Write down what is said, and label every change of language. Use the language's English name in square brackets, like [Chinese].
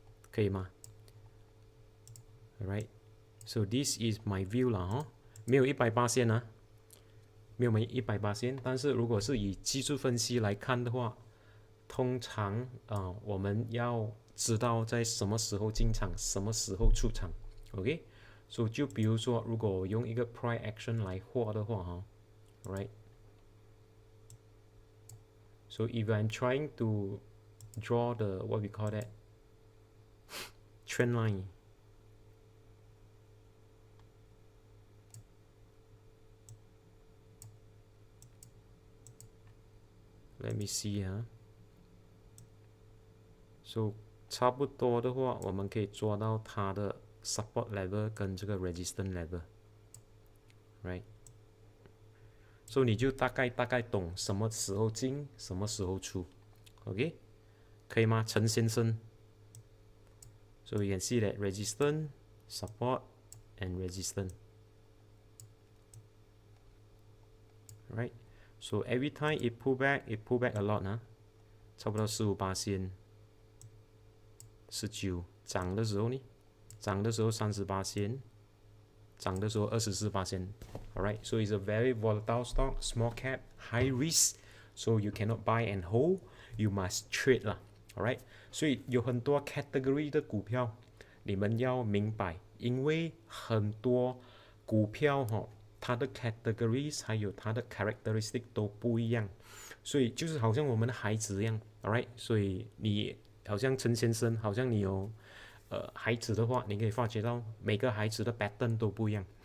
[Chinese] 可以吗 ？ [English] Alright, so this is my view [Chinese] 啦没有100%啊，没有100%，但是如果是以技术分析来看的话，通常我们要知道在什么时候进场，什么时候出场 ，OK？所以就比如说，如果我用一个 price action 来画的话right? [English] So if I'm trying to draw the what we call that trend line, let me see So [Chinese] 差不多的话，我们可以抓到它的 [English] support level 跟这个 resistance level, right? [Chinese] So 你就大概懂什么时候进，什么时候出 ，OK？可以吗？陈先生。 [English] So you can see that resistance, support, and resistance. Right? [Chinese] So every time it pull back a lot 呢，差不多15%，19，涨的时候呢，涨的时候30%，涨的时候24%。 [English] Alright, so it's a very volatile stock, small cap, high risk, so you cannot buy and hold, you must trade 啦。 [Chinese] Alright, 所以有很多 category 的股票，你们要明白，因为很多股票它的 categories 还有它的 characteristic 都不一样，所以就是好像我们的孩子一样 ，alright， 所以你好像陈先生，好像你有孩子的话，你可以发觉到每个孩子的 pattern 都不一样，